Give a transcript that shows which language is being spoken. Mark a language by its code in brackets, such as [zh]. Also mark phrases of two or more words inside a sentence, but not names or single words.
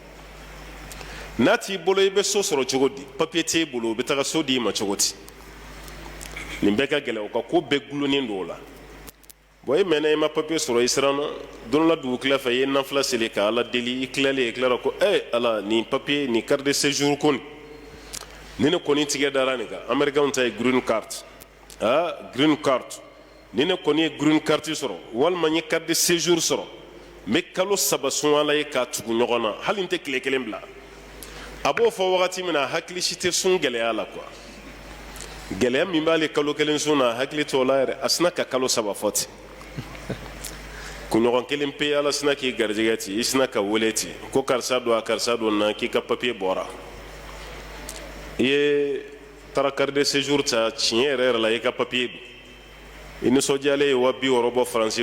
[bm] n'a t'i bolo i bɛ so sɔrɔ cogo di papiye t'e bolo o bɛ taga so di i ma cogo di nin bɛɛ ka gɛlɛn o ka ko bɛɛ gulonnen don o la bon e mɛnna i ma papiye sɔrɔ i siranna don dɔ la dugu tila fɛ i ye nafila seli ka ala deli i tilalen i tilara ko ala nin papiye nin [fr] carte de séjour [bm] ko ni ne kɔni tigɛ dara nin kan américain ta ye [en] green card green card [bm] ni ne kɔni ye [en] green card [bm] sɔrɔ walima n ye [fr] carte de séjour [bm] sɔrɔ n bɛ kalo 3 sunyala ye k'a tugu ɲɔgɔn na hali n tɛ tile 1 bila a b'o fɔ wagati min na hakili si tɛ sun gɛlɛya la quoi gɛlɛya min b'ale kalo 1 sun na hakili t'o la yɛrɛ a sina ka kalo 3 fɔ ten kunɲɔgɔn 1 pe ala sina k'i garijɛgɛ ten i sina ka wele ten ko karisa don a karisa don na k'i ka papiye bɔra i ye taara [fr] carte de séjour [bm] ta tiɲɛ yɛrɛ yɛrɛ la i ka papiye don i nisɔndiyalen ye 60 bɔ faransi